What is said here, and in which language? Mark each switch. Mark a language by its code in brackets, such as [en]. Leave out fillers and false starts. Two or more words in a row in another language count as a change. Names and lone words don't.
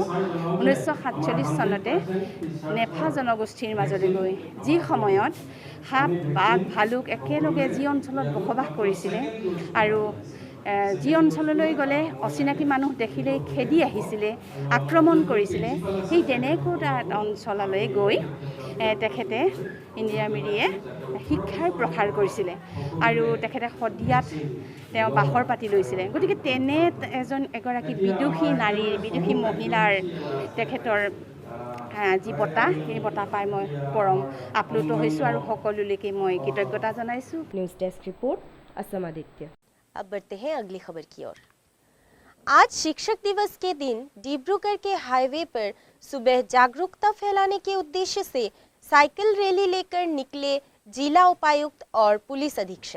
[as] 1947 চনতে নেফা জনগোষ্ঠীৰ মাজলৈ গৈ যি সময়ত সাপ বাঘ ভালুক একেলগে যি অঞ্চলত বসবাস কৰিছিলে আৰু যি অঞ্চললৈ গ'লে অচিনাকি মানুহ দেখিলেই খেদি আহিছিলে, আক্ৰমণ কৰিছিলে, সেই তেনেকুৱা অঞ্চললৈ গৈ তেখেতে ইন্দিৰা মিৰিয়ে শিক্ষাৰ প্ৰসাৰ কৰিছিলে আৰু তেখেতে শদিয়াত তেওঁ বাহৰ পাতি লৈছিলে। গতিকে তেনে এগৰাকী বিদুষী নাৰীৰ, বিদুষী মহিলাৰ তেখেতৰ যি বঁটা, সেই বঁটা পাই মই পৰম আপ্লুত হৈছোঁ আৰু সকলোলৈকে মই কৃতজ্ঞতা জনাইছোঁ। [en] news desk report, [hi] असम आदित्य। अब बढ़ते हैं अगली खबर की ओर। आज शिक्षक दिवस के दिन डिब्रूगढ़ के हाईवे पर सुबह जागरूकता फैलाने के उद्देश्य से साइकिल रैली लेकर निकले जिला उपायुक्त और पुलिस अधीक्षक।